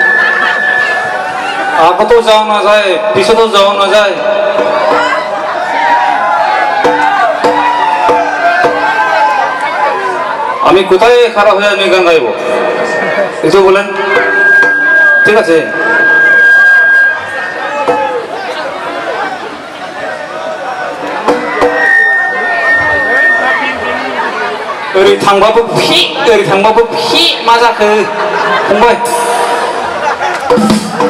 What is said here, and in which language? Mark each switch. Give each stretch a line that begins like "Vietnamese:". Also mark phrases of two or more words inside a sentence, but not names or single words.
Bangla: আপাতত যাওয়া না যায় পিছতো যাওয়া না যায় আমি কোথায় খারাপ হয়ে আমি গান গাইবো কিছু বলেন ঠিক আছে
Bodo: ओरै थांबाबो फि ओरै थांबाबो फि मा जाखो फंबाय